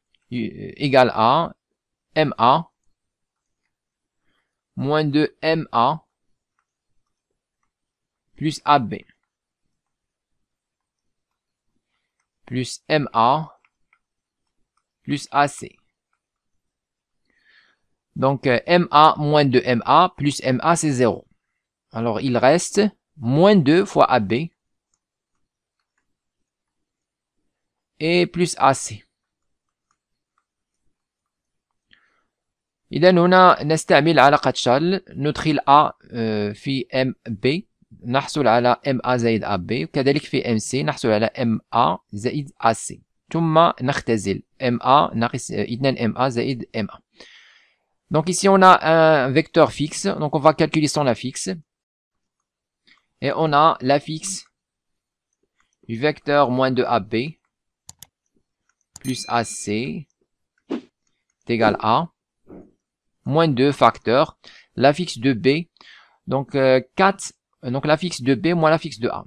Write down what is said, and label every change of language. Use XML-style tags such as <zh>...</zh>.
<fr>Égale à MA moins de MA plus AB plus MA plus AC. Donc MA moins de MA plus MA c'est 0. Alors il reste moins 2 fois AB et plus AC.</fr> <ar>إذا هنا نستعمل علاقة شال ندخل A في MB نحصل على MA زائد AB وكذلك في MC نحصل على MA زائد AC ثم نختزل MA ناقص 2 MA زائد MA.</ar> <fr>Donc ici on a un vecteur fixe, donc on va calculer son affixe. Et on a l'affixe du vecteur moins de AB plus AC est égal à moins 2 facteur l'affixe de B, donc 4, donc l'affixe de B moins l'affixe de A.</fr>